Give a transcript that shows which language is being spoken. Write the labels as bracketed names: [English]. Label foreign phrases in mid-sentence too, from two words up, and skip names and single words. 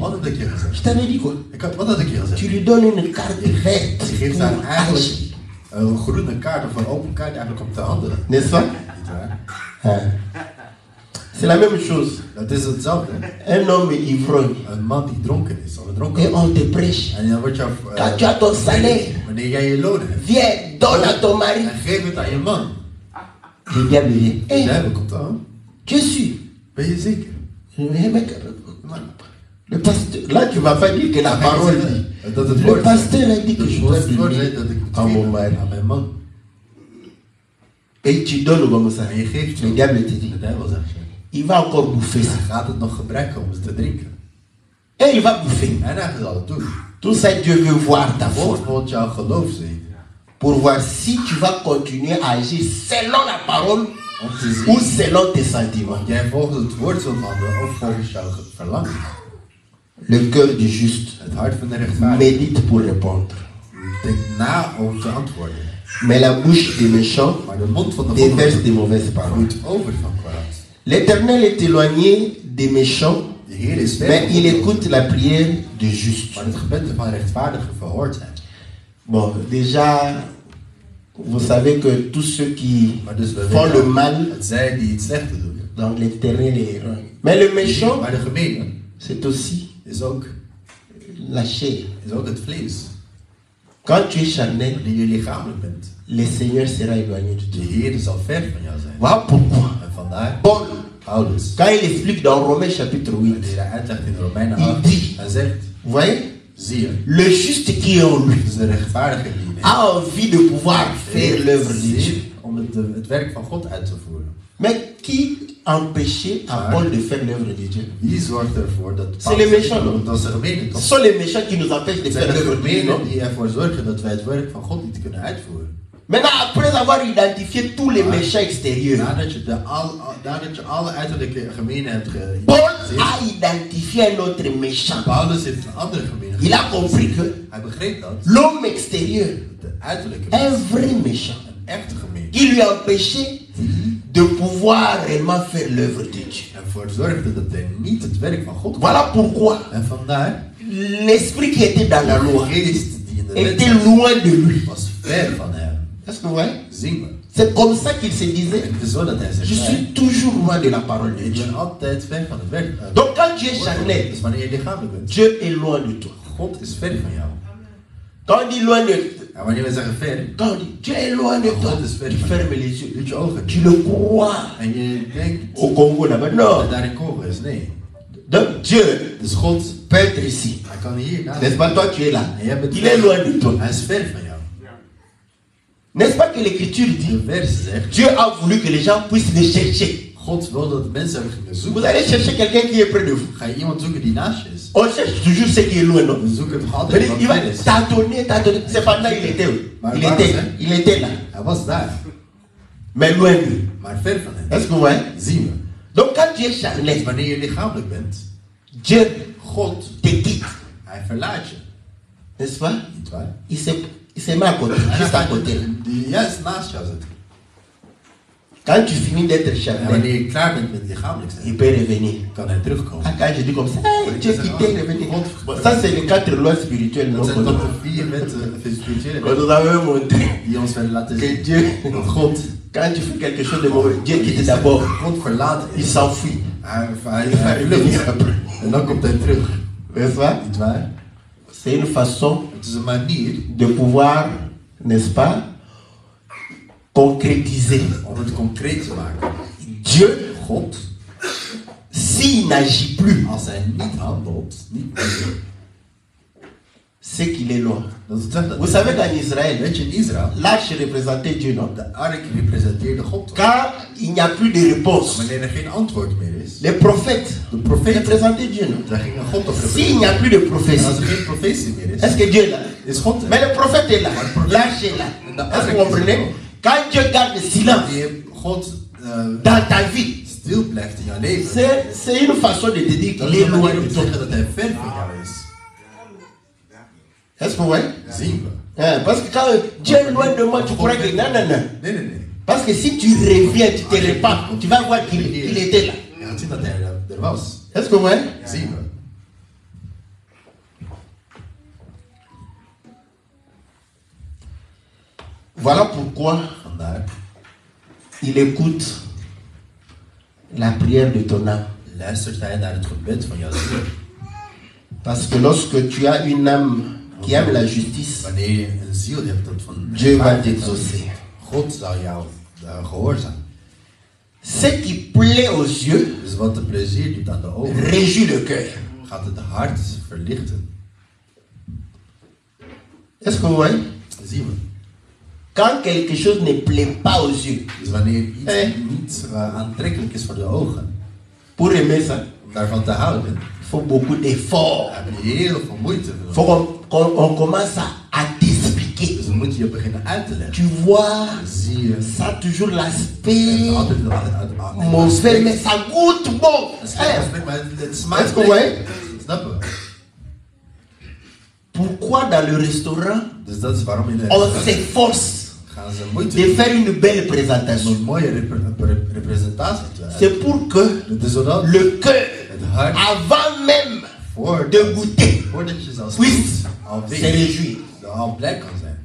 [Dutch] Wat had ik je [French] Je [Dutch] gezegd? [French] t'avais dit quoi? [Dutch] Wat had ik je gezegd? [French] Tu lui donnes une carte verte [Dutch] Je geeft [French] pour [Dutch] haar eigenlijk [French] agir. [Dutch] een groene kaart of een open kaart eigenlijk om te handelen. [French] N'est-ce pas? [Dutch] Niet waar? [French] Hein. C'est la même chose. [Dutch] Dat is hetzelfde. [French] Un homme ivrogne [Dutch] Een man die dronken is, of een dronken. [French] et on te prêche. [Dutch] En dan word je [French] Quand tu as ton salaire, [Dutch] wanneer jij je loon hebt, [French] viens, donne à ton mari. [Dutch] en geef het aan je man. [French] Le diable vient. [Dutch] De [French] Hé, [Dutch] duivel komt aan. [French] tu es sûr? [Dutch] Ben je zeker? [French] Eh, mec, le pasteur, là tu vas pas dire que la parole dit. [Dutch] Dat het [French] Le [Dutch] woord [French] pasteur a dit que je [Dutch] het [French] dois [Dutch] woord [French] donner [Dutch] zei dat ik moet [French] à mon [Dutch] geven [French] mari. [Dutch] aan mijn man. [French] Et tu donnes comme ça. [Dutch] En je geeft [French] Le [Dutch] zo. [French] diable te dit, [Dutch] De duivel zegt, [French] il va encore bouffer ça. [Dutch] gaat het nog gebruiken om ze te drinken. [French] Et il va bouffer. [Dutch] En hij zal het doen. [French] Tout ça, Dieu veut voir ta foi. [Dutch] God wil jouw geloof zien. [French] Pour voir si tu vas continuer à agir selon la parole [Dutch] Om te [French] ou [Dutch] zien [French] selon tes sentiments. [Dutch] of jij volgens het woord zult handelen of volgens jouw verlangen. [French] Le cœur du juste [Dutch] Het hart van de rechtvaardige [French] médite pour répondre. [Dutch] denkt na om te antwoorden. [French] Mais la bouche des méchants [Dutch] Maar de mond van de [French] déverse [Dutch] goddelozen [French] des mauvaises paroles. [Dutch] vloeit over van kwaad. [French] L'Éternel est éloigné des méchants, [Dutch] De Heer is ver [French] mais [Dutch] van [French] il [Dutch] goddelozen, [French] écoute la prière du juste. [Dutch] maar het gebed van rechtvaardigen verhoort hij. [French] Bon, déjà, vous savez que tous ceux qui [Dutch] Maar dus we [French] font le [Dutch] weten, [French] mal, [Dutch] het zij die het slechte doen. [French] donc l'Éternel est éloigné. Mais le méchant, [Dutch] Maar de gemene [French] c'est aussi [Dutch] is ook [French] la chair. [Dutch] het vlees. [French] Quand tu es charnel, [Dutch] Wanneer je lichamelijk bent, [French] le Seigneur sera éloigné de [Dutch] de [French] toi. [Dutch] Heer zal ver van jou zijn. [French] Voilà pourquoi. [Dutch] En vandaar, [French] Paul, [Dutch] Paulus, [French] quand il explique dans Romains chapitre 8, [Dutch] wanneer hij uitlegt in Romeinen [French] Il [Dutch] 8, [French] dit, [Dutch] hij zegt, [French] vous voyez, [Dutch] zie je, [French] le juste qui est en lui [Dutch] dus de rechtvaardige die in [French] a envie de pouvoir faire l'œuvre de Dieu. [Dutch] zin om het werk van God uit te voeren. [French] Mais qui empêchait à Ah. Paul de faire l'œuvre de Dieu? [Dutch] Wie zorgt ervoor dat [French] C'est les méchants, non? [Dutch] Dat is de gemene [French] Ce [Dutch] toch? [French] sont les méchants qui nous empêchent de [Dutch] Het zijn [French] faire [Dutch] de [French] l'œuvre de Dieu, non? [Dutch] gemenen die ervoor zorgen dat wij het werk van God niet kunnen uitvoeren. [French] Maintenant, après avoir identifié tous les Ah. méchants extérieurs, [Dutch] Nadat je alle uiterlijke gemenen hebt [French] Paul [Dutch] geïdentificeerd, [French] a identifié un autre méchant. [Dutch] Paulus heeft een andere gemene [French] Il a compris que [Dutch] Hij begreep dat [French] l'homme extérieur, [Dutch] de uiterlijke [French] un [Dutch] mens, [French] vrai méchant, [Dutch] een echte gemeen, [French] qui lui empêchait de pouvoir réellement faire l'œuvre de Dieu. [Dutch] ervoor zorgde dat hij niet het werk van God kon. [French] Voilà pourquoi [Dutch] En vandaar, [French] l'esprit qui était dans la loi [Dutch] de geest die in de wet [French] était [Dutch] zat, [French] loin de lui. [Dutch] was ver van hem. [French] Est-ce que vous voyez? [Dutch] Zien we. [French] C'est comme ça qu'il se disait, [Dutch] En het is zo dat hij [French] je [Dutch] zegt, [French] suis toujours loin de la parole de [Dutch] ik [French] Dieu. [Dutch] ben altijd ver van het werk. [French] Donc quand tu es charnel, [Dutch] Dus wanneer je lichamelijk bent, [French] Dieu est loin de toi. [Dutch] God is ver van jou. [French] Quand on dit loin de [Dutch] En wanneer we zeggen ver, [French] quand on dit Dieu est loin de toi, [Dutch] God is ver [French] tu [Dutch] van [French] fermes [Dutch] jou. [French] les yeux. [Dutch] Doet je ogen [French] Tu [Dutch] dicht. [French] le crois [Dutch] En je denkt [French] au Congo là-bas. Non. [Dutch] dat daar in Congo is. Nee. [French] Donc Dieu [Dutch] Dus God, [French] peut être ici. [Dutch] hij kan hier naast. [French] N'est-ce pas? Toi, tu es là. [Dutch] En jij bent [French] Il est loin de toi. [Dutch] Hij is ver van jou. [French] N'est-ce pas que l'Écriture [Dutch] De [French] dit [Dutch] vers zegt, [French] Dieu a voulu que les gens puissent le chercher. [Dutch] God wil dat mensen hem gingen [French] Vous [Dutch] zoeken. [French] allez chercher quelqu'un qui est près de vous. [Dutch] Ga je iemand zoeken die naast je is? [French] On cherche toujours ce qui est loin, non? [Dutch] We zoeken het [French] Mais [Dutch] altijd wat [French] il va [Dutch] ver is. [French] tâtonner. Cependant, il était où? Il était là. [Dutch] Hij was daar, [French] Mais loin de lui. [Dutch] maar ver van hem. [French] Est-ce que vous voyez? [Dutch] Zien we. [French] Donc quand tu es charnel, [Dutch] Dus wanneer je lichamelijk bent, [French] Dieu [Dutch] God, [French] te quitte. [Dutch] hij verlaat je. [French] N'est-ce pas? [Dutch] Niet waar? [French] Il se met à côté, [Dutch] En [French] juste [Dutch] dan [French] à [Dutch] gaat [French] côté. [Dutch] die juist naast jou zitten. [French] Quand tu finis d'être [Dutch] En [French] charnel, [Dutch] wanneer je klaar bent met lichamelijk [French] il [Dutch] zijn, [French] peut revenir. [Dutch] kan hij terugkomen. [French] Ah, quand je dis comme ça, hey, Dieu qui t'est revenu. Bon, ça, c'est les 4 lois spirituelles. [Dutch] Dat [French] Non, [Dutch] zijn toch de 4 wetten spirituele [French] quand nous avons montré [Dutch] die ons willen laten [French] que [Dutch] zien [French] Dieu, [Dutch] dat God, [French] quand tu fais quelque chose de mauvais, Dieu quitte d'abord. [Dutch] God verlaat [French] Il [Dutch] is. [French] s'enfuit. [Dutch] Hij [French] Il va revenir [Dutch] vlucht. [French] après. [Dutch] En dan komt hij terug. [French] N'est-ce pas? [Dutch] Niet waar? [French] C'est une façon [Dutch] Het is een manier [French] de pouvoir, n'est-ce pas, concrétiser. [Dutch] om het concreet te maken. [French] Dieu, [Dutch] God, [French] s'il n'agit plus, [Dutch] als hij niet handelt, niet meer, [French] c'est qu'il est loin. [Dutch] dat zegt dat. [French] Vous savez qu'en Israël, [Dutch] Weet je, in Israël, [French] l'arche représentait Dieu, non? [Dutch] de ark representeerde God. [French] Quand il n'y a plus de réponse, [Dutch] Wanneer er geen antwoord meer is, [French] les prophètes [Dutch] de profeet, [French] représentaient Dieu, non? [Dutch] daar ging een God op [French] S'il n'y a plus de [Dutch] En als [French] prophétie, [Dutch] er geen profetie meer is, [French] est-ce que Dieu est là? [Dutch] is God er. [French] Mais le prophète est là, l'arche est là. Est-ce que vous comprenez? Quand Dieu garde le silence [Dutch] Wanneer God [French] dans ta vie, [Dutch] stil blijft in jouw leven, [French] c'est une façon de te dire [Dutch] dat [French] qu'il [Dutch] is [French] est [Dutch] een [French] loin [Dutch] manier [French] de [Dutch] om te [French] toi. [Dutch] zeggen dat hij ver van jou is. [French] Est-ce que vous voyez? [Dutch] Zien we. [French] Hein, parce que quand Dieu est loin de moi, tu crois que non, non, non. [Dutch] Nee, nee, nee. [French] Parce que si tu reviens, tu te repens, tu vas voir qu'il était là. [Dutch] Je gaat zien dat hij er was. [French] Est-ce que vous voyez? [Dutch] Zien we. [French] Voilà pourquoi [Dutch] Vandaar [French] il écoute la prière de ton âme. [Dutch] luistert hij naar het gebed van jouw ziel. [French] Parce que lorsque tu as une âme qui aime la justice, [Dutch] Wanneer je een ziel hebt dat van [French] Dieu va t'exaucer. [Dutch] God zal jou gehoorzamen. [French] Ce qui plaît aux yeux [Dutch] Dus wat de plezier doet aan de ogen, [French] réjouit le cœur. [Dutch] gaat het hart verlichten. [French] Est-ce que vous voyez? [Dutch] Zien we. [French] Quand quelque chose ne plaît pas aux yeux, [Dutch] Dus wanneer iets niet aantrekkelijk is voor de ogen, [French] pour aimer ça, [Dutch] om daarvan te houden, [French] il faut beaucoup d'efforts. [Dutch] heb je heel veel moeite. [French] Il faut qu'on commence à t'expliquer. [Dutch] Dus dan moet je beginnen uit te leggen. [French] Tu vois, [Dutch] Zie je. [French] ça a toujours [Dutch] Het [French] l'aspect [Dutch] is altijd [French] mauvais, mais ça goûte bon. [Dutch] Het Hein? smaakt, maar het smaakt [French] Est-ce que vous voyez? [Dutch] Snappen we? [French] Pourquoi dans le restaurant, [Dutch] Dus dat is waarom in [French] on [Dutch] de [French] s'efforce [Dutch] gaan ze moeite [French] de [Dutch] doen [French] faire une belle [Dutch] om [French] présentation? [Dutch] een mooie representatie te hebben. [French] C'est pour que [Dutch] Dus zodat [French] le cœur, [Dutch] het hart [French] avant même [Dutch] voordat [French] de goûter, [Dutch] voordat je zelfs [French] puisse [Dutch] al [French] se [Dutch] weet, [French] réjouir. [Dutch] al blij kan zijn.